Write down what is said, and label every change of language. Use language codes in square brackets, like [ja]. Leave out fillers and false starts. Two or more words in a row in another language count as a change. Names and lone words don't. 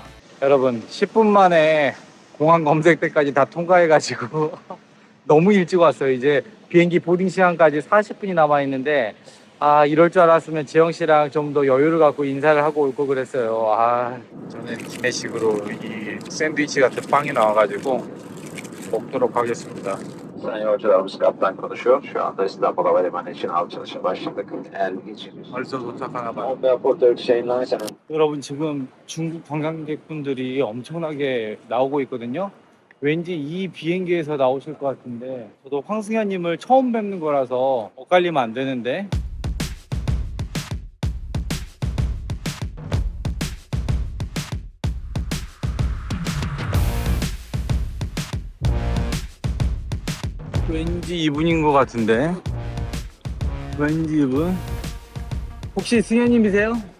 [ko] 여러분 10분 만에 공항 검색 때까지 다 통과해가지고 너무 일찍 왔어요. 이제 비행기 보딩 시간까지 40분이 남아있는데 이럴 줄 알았으면 지영 씨랑 좀 더 여유를 갖고 인사를 하고 올 걸 그랬어요. 저는 기내식으로 이 샌드위치 같은 빵이 나와가지고 먹도록 하겠습니다. [tr] Sayın yolcularımız kaptan konuşuyor. Şu anda İstanbul Havalimanı için alçalışa başladık. Eğer geçiniz. [ko] 벌써 도착하나 봐요. [en] Airport Turkish Airlines and [ko] 여러분 지금 중국 관광객분들이 엄청나게 나오고 있거든요. 왠지 이 비행기에서 나오실 것 같은데 저도 황승현님을 처음 뵙는 거라서 엇갈리면 안 되는데 왠지 이분인 것 같은데 왠지 이분 혹시 승현님이세요?